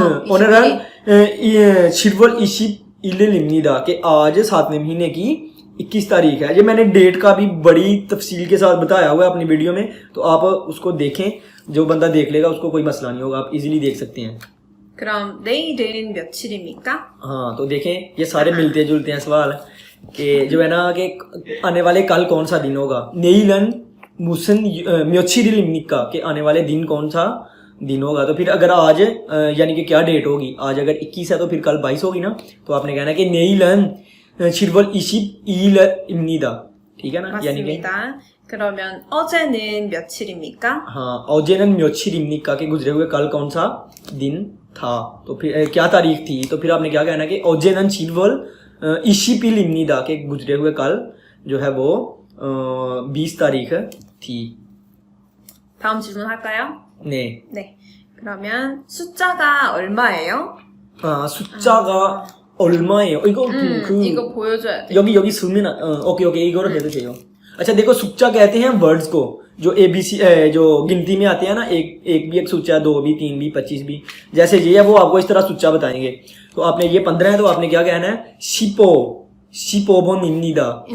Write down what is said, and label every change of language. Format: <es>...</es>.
<hi>ओनलन शिरवल इशिप इलिमिदा के आज 7वें महीने की 21 तारीख है ये मैंने डेट का भी बड़ी तफसील के साथ बताया हुआ है अपनी वीडियो में तो आप उसको देखें जो बंदा देख लेगा उसको कोई मसला नहीं होगा आप इजीली देख सकते हैं</hi> <ko>그럼 내일은 며칠입니까?</ko> <hi>हाँ तो देखें ये सारे मिलते जुलते हैं सवाल कि जो है ना कि आने वाले कल कौन सा दिन होगा नेइलन मुसन म्योचिरिलिमिका के आने वाले दिन कौन सा दिन होगा तो फिर अगर आज यानी कि क्या डेट होगी आज अगर 21 है तो फिर कल 22 होगी ना तो आपने कहना कि नेइलन शिरवल इशिब इल इम्नीदा ठीक है ना यानी कि</hi> <ko>맞습니다. 그러면 어제는 며칠입니까? हाँ औजेनन म्योचिरिमिका के गुजरे हुए कल कौन सा दिन था तो फिर क्या तारीख थी तो फिर आपने क्या कहना कि औजेनन शिरवल इशिपिल इम्नीदा के गुजरे हुए कल जो है वो 20 तारीख थी 다음 질문 할까요? 네 네. 그러면 숫자가 얼마예요? 숫자가 얼마예요? 이거 이거 보여줘야 돼. 여기 쓰면 오케이 이거로 해도 돼요</ko> <hi>अच्छा देखो सुच्चा कहते हैं वर्ड्स को जो ABC जो गिनती में आते हैं ना, एक भी एक सूचा, 2 भी, 3 भी, 25 भी, जैसे ये है वो आपको इस तरह सूचा बताएंगे। तो आपने ये 15 है तो आपने क्या कहना है,</hi> <ko>시포본입니다।</ko>